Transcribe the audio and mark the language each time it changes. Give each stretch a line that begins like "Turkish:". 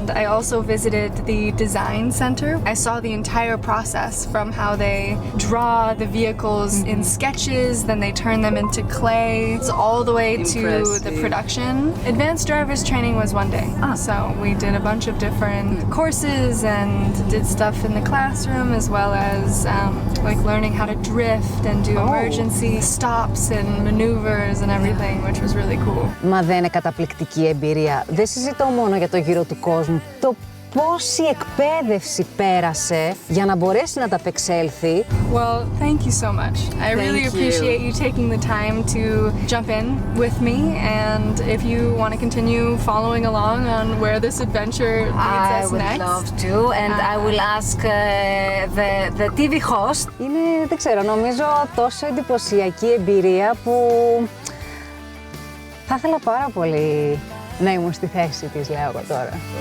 English: I also visited the design center. I saw the entire process from how they draw the vehicles in sketches, then they turn them into clay, all the way to the production. Advanced driver's training was one day. So we did a bunch of different courses and did stuff in the classroom, as well as like learning how to drift and do emergency stops and maneuvers and everything, which was really cool.
Greek: Μα δεν είναι καταπληκτική εμπειρία. Δεν συζητώ μόνο για το γύρο του κόσμου. Το πόση εκπαίδευση πέρασε για να μπορέσει να ταπεξέλθει.
English: Well, thank you so much. I really appreciate you taking the time to jump in with me, and if you want to continue following along on where this adventure leads us next. I would love to, and I will ask the TV host.
Greek: Είναι, δεν ξέρω, νομίζω τόσο εντυπωσιακή εμπειρία που θα ήθελα πάρα πολύ να ήμουν στη θέση της, λέω εγώ τώρα.